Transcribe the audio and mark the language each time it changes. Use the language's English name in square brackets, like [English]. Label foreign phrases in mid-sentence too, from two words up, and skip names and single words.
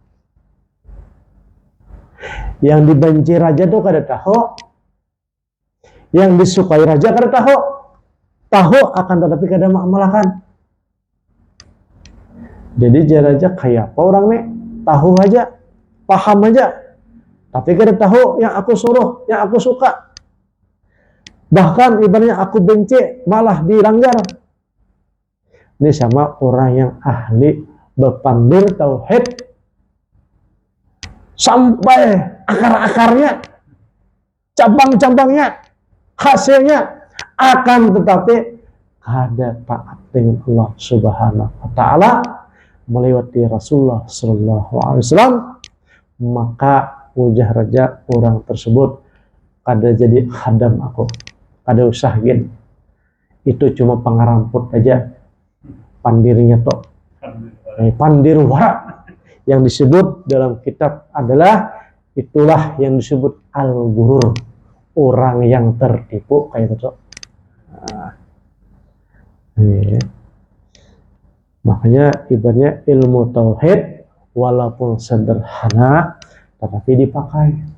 [Banjar] Yang dibenci raja tuh kada tahu, yang disukai raja kada tahu. Tahu akan tetapi kada mengamalkan. Jadi raja kayak apa orang nih? Tahu aja, paham aja, tapi kada tahu yang aku suruh, yang aku suka. [Indonesian] Bahkan ibaratnya aku benci malah dilanggar. [Banjar] Ini sama orang yang ahli berpandir tauhid sampai akar-akarnya, cabang-cabangnya, hasilnya, akan tetapi kada taat dengan Allah [Arabic] سبحانه وتعالى [Banjar] melewati Rasulullah [Arabic] صلى الله عليه وسلم, [Banjar] maka wajah raja orang tersebut kada jadi khaddam aku. Kada usah gin. Itu cuma pengaramput aja. Pandirnya toh. Pandir wara yang disebut dalam kitab adalah itulah yang disebut al-ghurur. [Indonesian] orang yang tertipu kayak gitu. Nah, ini. Makanya ibaratnya ilmu tauhid walaupun sederhana tetapi dipakai.